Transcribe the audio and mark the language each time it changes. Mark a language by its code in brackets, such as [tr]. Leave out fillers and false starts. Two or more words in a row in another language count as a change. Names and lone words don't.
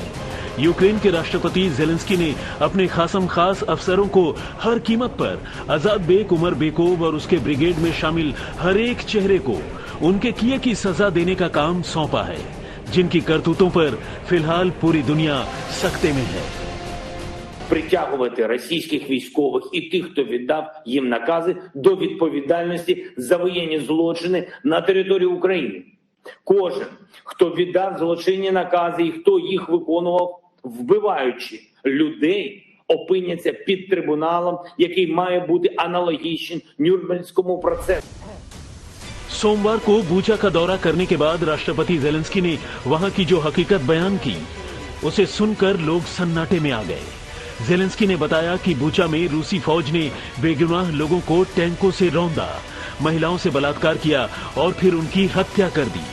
[hi] यूक्रेन के राष्ट्रपति जेलेंस्की ने अपने खासम खास अफसरों को हर कीमत पर आजाद बेग उमर बेकोव और उसके ब्रिगेड में शामिल हर एक चेहरे को उनके किए की सजा देने का काम सौंपा है, जिनकी करतूतों पर फिलहाल पूरी दुनिया सख्ते में है। [uk] Притягувати російських військових і тих, хто віддав їм накази, до відповідальності за воєнні злочини на території України. Кожен, хто віддав злочинні накази і хто їх виконував, вбиваючи людей, опиняться під трибуналом, який має бути аналогічним Нюрнберзькому процесу. [hi] सोमवार को बूचा का दौरा करने के बाद राष्ट्रपति जेलेंस्की ने वहां की जो हकीकत बयान की, उसे सुनकर लोग सन्नाटे में आ गए। जेलेंस्की ने बताया कि बूचा में रूसी फौज ने बेगुनाह लोगों को टैंकों से रौंदा, महिलाओं से बलात्कार किया और फिर उनकी हत्या कर दी।